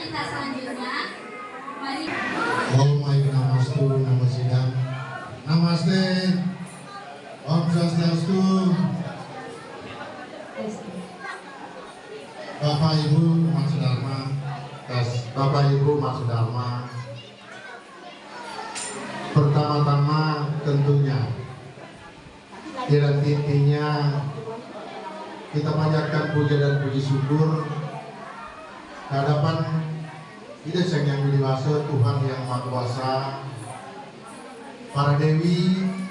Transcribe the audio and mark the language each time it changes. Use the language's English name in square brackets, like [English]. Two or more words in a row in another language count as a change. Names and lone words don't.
[Indonesian] selanjutnya, mari. [Sanskrit] Om Namastu, Namasidam, Namaste, Om Swastiastu. [Indonesian] Bapak Ibu Mas Dharma, Bapak Ibu Mas Dharma. Pertama-tama tentunya dan intinya kita panjatkan puja dan puji syukur kehadapan Ida Sang Yang Widiwasa, Tuhan Yang Maha Kuasa, para dewi